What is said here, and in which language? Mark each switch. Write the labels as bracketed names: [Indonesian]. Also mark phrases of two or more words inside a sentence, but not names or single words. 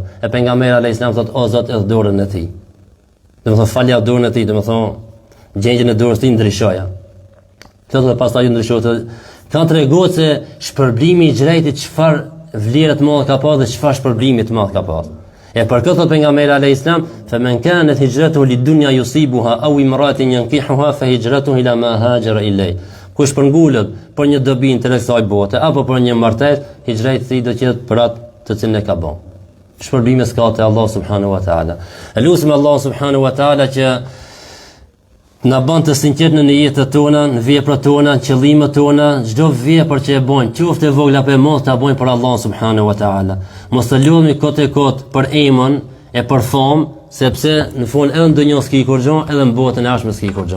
[Albanian] E pejgamberi [Arabic] عليه السلام [Albanian] thotë o Zot edhe dorën e tij. Do të thotë falja dorën e tij, do të thonë gjendjen e dorës tij ndryshoja. Thotë pastaj ndryshohet. Kanë treguar se shpërblimi i xhirejtit çfarë vlerë të madhe ka pas dhe çfarë shpërblimi të madh ka pas. E për këtë thot pejgamberi [Arabic] عليه السلام، فمن كانت هجرته لدنيا يصيبها أو امرأة ينكحها فهجرته إلى ما هاجر إليه." [Albanian] Kush përngulet për një dobi të kësaj bote apo për një martesë, hijreti i tij do të jetë për atë të cilën e ka bën. Shpërblimi s'ka te Allah [Arabic] سبحانه وتعالى. [Albanian] Elusim Allah [Arabic] سبحانه وتعالى [Albanian] që na bën të sinqert në jetën tona, në veprat tona, në qëllimet tona, çdo vepër që e bojmë, qoftë e vogël apo e madhe, ta bojmë për Allah [Arabic] سبحانه وتعالى. [Albanian] Mos të lodhemi kot e kot për emën e për famë, sepse në fund edhe në dunjë s'ki kur gjë, edhe në botën e ardhshme s'ki kur gjë.